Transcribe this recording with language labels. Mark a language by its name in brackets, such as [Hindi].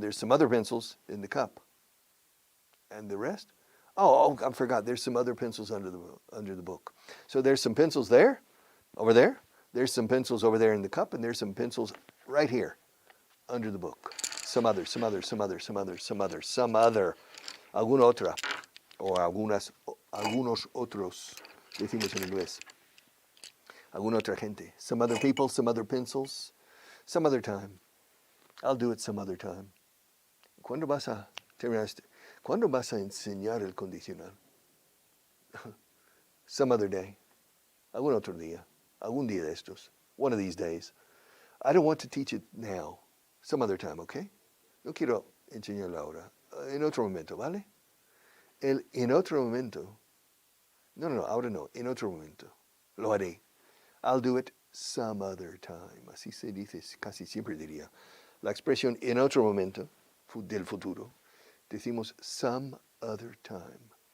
[English] There's some other pencils in the cup. And the rest? Oh, I forgot. There's some other pencils under the book. So there's some pencils there, over there. There's some pencils over there in the cup, and there's some pencils right here under the book. Some other. [Spanish] Alguna otra. O algunos otros, decimos en inglés. Alguna otra gente. [English] Some other people, some other pencils. Some other time. I'll do it some other time. [Spanish] ¿Cuándo vas a terminar ¿Cuándo vas a enseñar el condicional? Some other day. Algún otro día. Algún día de estos. One of these days. [English] I don't want to teach it now. Some other time, okay? [Spanish] No quiero enseñarlo ahora. En otro momento, ¿vale? En otro momento. No, ahora no. En otro momento. Lo haré. [English] I'll do it some other time. [Spanish] Así se dice, casi siempre diría. La expresión en otro momento del futuro. Decimos [English] some other time.